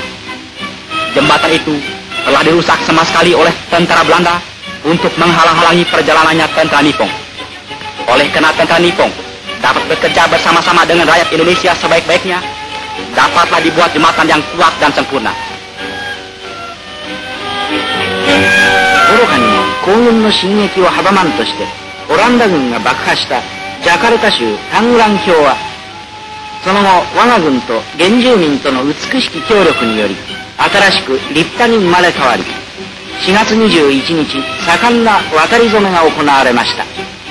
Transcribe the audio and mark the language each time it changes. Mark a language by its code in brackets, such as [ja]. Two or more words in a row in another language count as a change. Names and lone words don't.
[id] Jembatan itu telah dirusak sama sekali oleh tentara Belanda untuk menghalang-halangi perjalanannya tentara Nippon. Oleh karena tentara Nippon dapat bekerja bersama-sama dengan rakyat Indonesia sebaik-baiknya, dapatlah dibuat jembatan yang kuat dan sempurna. [ja] 愚かにも皇軍の進撃を阻まんとしてオランダ軍が爆破したジャカルタ州タングラン卿は、その後我が軍と原住民との美しき協力により新しく立派に生まれ変わり、4月21日盛んな渡り初めが行われました。